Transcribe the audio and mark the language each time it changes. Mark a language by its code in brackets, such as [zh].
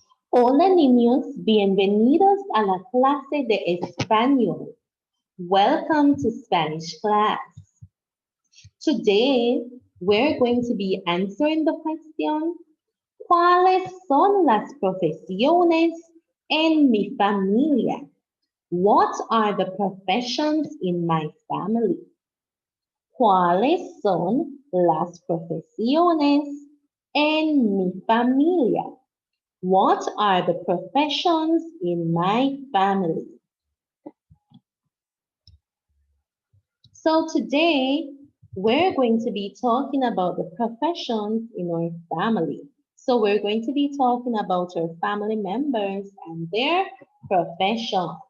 [es] Hola niños, bienvenidos a la clase de español. [en] Welcome to Spanish class. Today, we're going to be answering the question, [es] ¿cuáles son las profesiones en mi familia? [en] What are the professions in my family? [es] ¿Cuáles son las profesiones en mi familia? [en] What are the professions in my family? So today we're going to be talking about the professions in our family. So we're going to be talking about our family members and their profession.